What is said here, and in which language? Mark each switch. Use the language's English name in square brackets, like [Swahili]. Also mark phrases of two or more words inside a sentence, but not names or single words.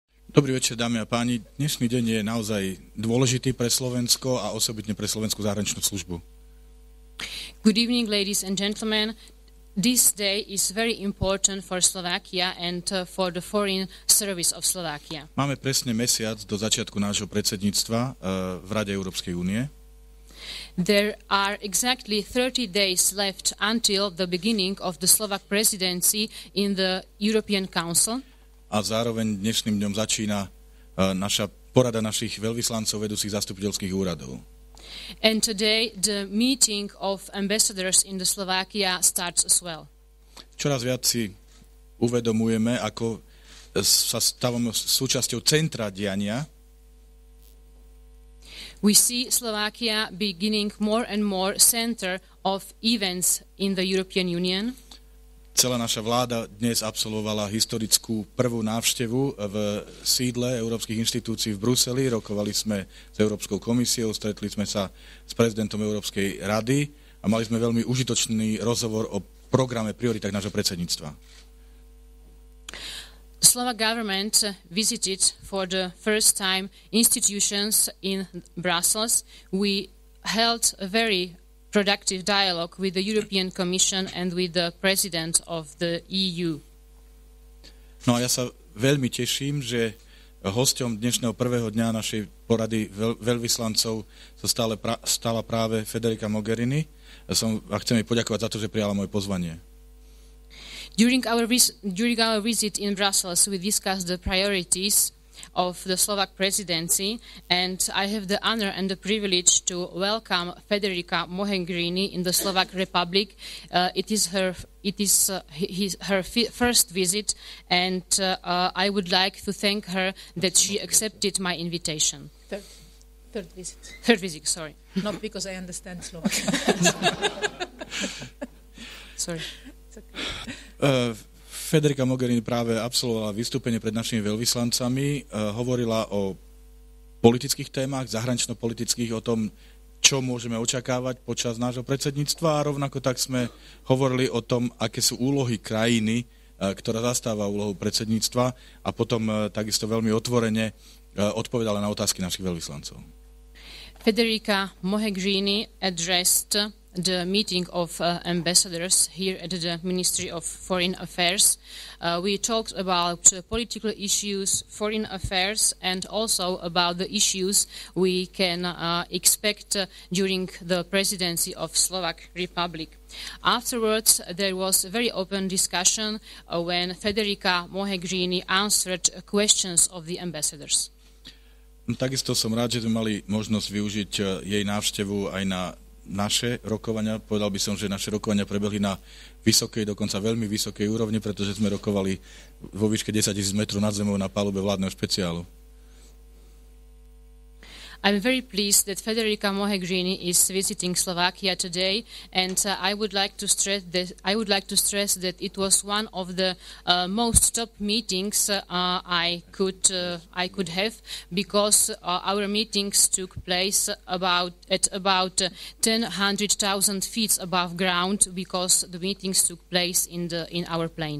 [Slovak] Dobrý večer, dámy a páni. Dnešný deň je naozaj dôležitý pre Slovensko a osobitne pre slovenskú zahraničnú službu. [English] Good evening, ladies and gentlemen. This day is very important for Slovakia and for the foreign service of Slovakia. [Slovak] Máme presne mesiac do začiatku nášho predsedníctva v Rade Európskej únie. [English] There are exactly 30 days left until the beginning of the Slovak presidency in the European Council. [Slovak] A zároveň dnešným dňom začína naša porada našich veľvyslancov vedúcich zastupiteľských úradov. [English] And today the meeting of ambassadors in the Slovakia starts as well. [Slovak] Čoraz viac si uvedomujeme, ako sa stávame súčasťou centra diania. [English] We see Slovakia beginning more and more center of events in the European Union. [Slovak] Celá naša vláda dnes absolvovala historickú prvú návštevu v sídle európskych inštitúcií v Bruseli. Rokovali sme s Európskou komisiou, stretli sme sa s prezidentom Európskej rady a mali sme veľmi užitočný rozhovor o programe prioritách nášho predsedníctva. [English] The Slovak government visited for the first time institutions in Brussels. We held a very productive dialogue with the European Commission and with the President of the EU. [Slovak] No a ja sa veľmi teším, že hosťom dnešného prvého dňa našej porady veľvyslancov sa stala práve Federica Mogherini. A chcem jej poďakovať za to, že prijala moje pozvanie. [English] During our visit in Brussels, we discussed the priorities of the Slovak presidency, and I have the honor and the privilege to welcome Federica Mogherini in the Slovak Republic. It is her first visit, and I would like to thank her that she accepted my invitation. Third visit. Third visit, sorry. Not because I understand Slovak. Sorry. It's okay. [Slovak] Federica Mogherini práve absolvovala vystúpenie pred našimi veľvyslancami, hovorila o politických témach, zahranično-politických, o tom, čo môžeme očakávať počas nášho predsedníctva a rovnako tak sme hovorili o tom, aké sú úlohy krajiny, ktorá zastáva úlohu predsedníctva a potom takisto veľmi otvorene odpovedala na otázky našich veľvyslancov. [English] Federica Mogherini addressed the meeting of ambassadors here at the Ministry of Foreign Affairs. We talked about political issues, foreign affairs, and also about the issues we can expect during the presidency of Slovak Republic. Afterwards, there was a very open discussion when Federica Mogherini answered questions of the ambassadors. [Slovak] Takisto som rád, že sme mali možnosť využiť jej návštevu aj na naše rokovania. Povedal by som, že naše rokovania prebehli na vysokej, dokonca veľmi vysokej úrovni, pretože sme rokovali vo výške 10 000 metrov nad zemou na palube vládneho špeciálu. [English] I'm very pleased that Federica Mogherini is visiting Slovakia today, and I would like to stress that it was one of the most top meetings I could have, because our meetings took place at about 100,000 feet above ground, because the meetings took place in our plane.